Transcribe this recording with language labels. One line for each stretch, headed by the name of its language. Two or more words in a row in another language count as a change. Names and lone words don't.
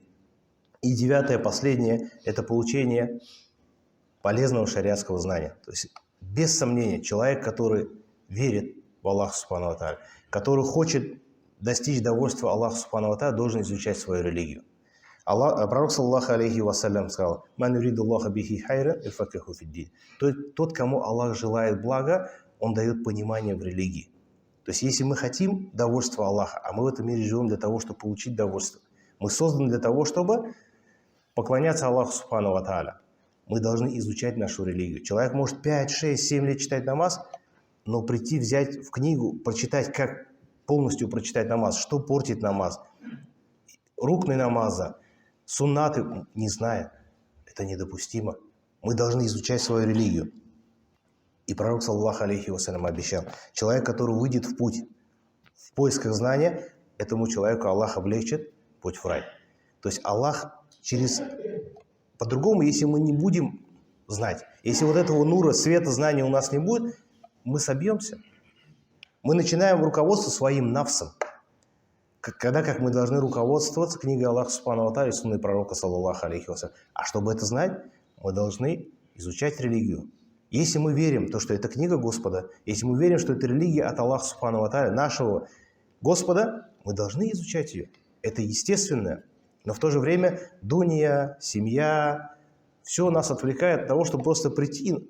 Russian: И девятое, последнее, это получение полезного шариатского знания. То есть, без сомнения, человек, который верит в Аллаха
Arabic: سبحانه وتعالى,
Russian: который хочет достичь довольства Аллаха
Arabic: سبحانه وتعالى,
Russian: должен изучать свою религию.
Arabic: Пророк صلى الله عليه وسلم сказал: «من يرد الله به خيرا يفقهه في الدين».
Russian: Тот, кому Аллах желает блага, он дает понимание в религии. То есть, если мы хотим довольства Аллаха, а мы в этом мире живем для того, чтобы получить довольство, мы созданы для того, чтобы поклоняться Аллаху
Arabic: سبحانه وتعالى,
Russian: мы должны изучать нашу религию. Человек может 5, 6, 7 лет читать намаз, но прийти, взять в книгу, прочитать, как полностью прочитать намаз, что портит намаз, рукны намаза, суннаты, не зная. Это недопустимо. Мы должны изучать свою религию. И пророк,
Arabic: صلى الله عليه وسلم,
Russian: обещал: человек, который выйдет в путь в поисках знания, этому человеку Аллах облегчит путь в рай. То есть Аллах через... По-другому, если мы не будем знать, если вот этого нура, света, знания у нас не будет, мы собьемся. Мы начинаем руководствоваться своим нафсом. Когда как мы должны руководствоваться книгой Аллаха
Arabic: سبحانه وتعالى
Russian: и сунной пророка,
Arabic: صلى الله عليه وسلم.
Russian: А чтобы это знать, мы должны изучать религию. Если мы верим, то, что это книга Господа, если мы верим, что это религия от Аллаха
Arabic: سبحانه وتعالى,
Russian: нашего Господа, мы должны изучать ее. Это естественно. Но в то же время дунья, семья, все нас отвлекает от того, чтобы просто прийти.